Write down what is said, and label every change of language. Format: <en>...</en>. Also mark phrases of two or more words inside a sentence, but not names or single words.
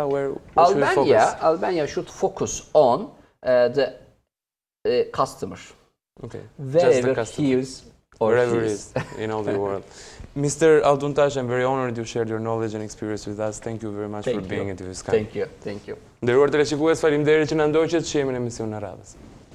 <en>Where should we focus? Albania should focus on the customer. Okay. Just the Wherever customer. he is or Wherever she it is in all the world. Mr. Alduntaş, I'm very honored you shared your knowledge and experience with us. Thank you very much for being at this kind. Thank you.</en> <sq>Nderuar teleshikues, faleminderit që na ndoqët, që jemi në emision në radhës.</sq>